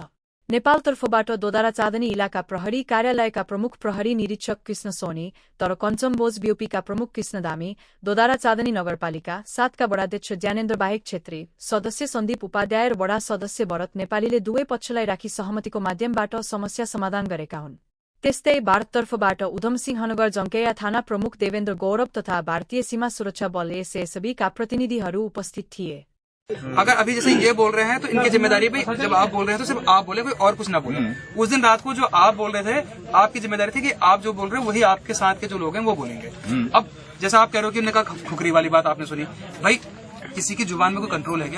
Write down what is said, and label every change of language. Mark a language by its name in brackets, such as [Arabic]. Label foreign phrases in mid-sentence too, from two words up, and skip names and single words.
[Nepali] नेपालतर्फबाट दोदारा चाँदनी इलाका प्रहरी कार्यालयका प्रमुख प्रहरी निरीक्षक कृष्ण सोनी, तर कञ्चनबोज बीओपीका प्रमुख कृष्ण दामी, दोदारा चाँदनी नगरपालिका 7 का वडाध्यक्ष ज्ञानेन्द्र बाहेक छेत्री, सदस्य सन्दीप उपाध्याय र वडा सदस्य भरत नेपालीले दुवै पक्षलाई राखी सहमतिको माध्यमबाट समस्या समाधान गरेका हुन्। त्यस्तै भारततर्फबाट उधमसिंह नगर जङ्केया थाना प्रमुख देवेन्द्र गौरव तथा भारतीय सीमा सुरक्षा बल एसएसबी का प्रतिनिधिहरू उपस्थित थिए। [Hindi] अगर अभी जैसे ये बोल रहे हैं तो इनकी जिम्मेदारी भी, जब आप बोल रहे हैं तो सिर्फ आप बोले, कोई और कुछ ना बोले। उस दिन रात को जो आप बोल रहे थे, आपकी जिम्मेदारी थी कि आप जो बोल रहे हैं वही आपके साथ के जो लोग हैं वो बोलेंगे। अब जैसा आप कह रहे हो कि उन्होंने कहा खुकरी वाली बात आपने सुनी, भाई किसी की जुबान में कोई कंट्रोल है क्या?